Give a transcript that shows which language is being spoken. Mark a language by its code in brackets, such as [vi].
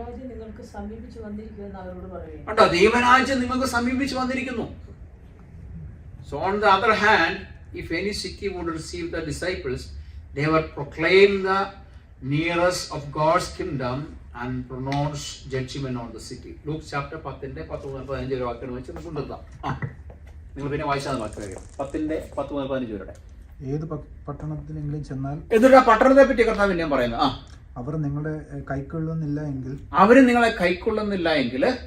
[ml] നിങ്ങൾക്ക് സമീപിച്ചു വന്നിരിക്കുമെന്ന് അവരോട് പറയുക. കണ്ടോ, ദൈവരാജ്യം നിങ്ങൾക്ക് സമീപിച്ചു വന്നിരിക്കുന്നു. [en] So on the other hand, if any city would receive the disciples, they would proclaim the nearness of God's kingdom and pronounce judgment on the city. [ml] Luke chapter 10:10-15 വാക്യം വെച്ച് നമുക്ക് നിർത്താം. നിങ്ങൾ പിന്നെ വായിച്ചാൽ ബാക്കി കാര്യം 10:10-15 വരെ. ഏത് പട്ടണത്തിലെങ്കിലും ചെന്നാൽ എന്നിട്ട് ആ പട്ടണത്തെ പറ്റി കർത്താവ് ഞാൻ പറയുന്നത്, അവർ നിങ്ങളെ കൈക്കൊള്ളുന്നില്ല എങ്കിൽ അവര് നിങ്ങളെ കൈക്കൊള്ളുന്നില്ല എങ്കിൽ